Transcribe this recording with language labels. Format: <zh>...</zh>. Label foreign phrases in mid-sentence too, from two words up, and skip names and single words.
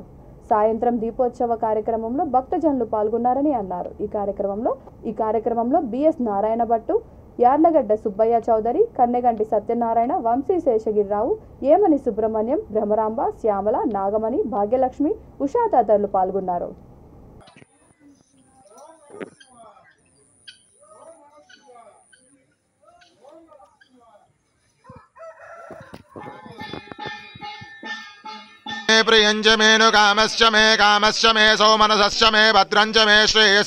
<te>సాయంత్రం దీపోత్సవ కార్యక్రమంలో భక్తజనులు పాల్గొన్నారని అన్నారు. ఈ కార్యక్రమంలో బిఎస్ నారాయణ భట్టు, యార్లగడ్డ సుబ్బయ్య చౌదరి, కన్నెగంటి సత్యనారాయణ, వంశీ శేషగిరిరావు, ఏమని సుబ్రహ్మణ్యం, బ్రహ్మరాంబ, శ్యామల, నాగమణి, భాగ్యలక్ష్మి, ఉషా తదితరులు పాల్గొన్నారు.</te> <sa>प्रियंच मे नु कामश्च मे सौमनसश्च मे भद्रंच मे श्रेयश्च</sa>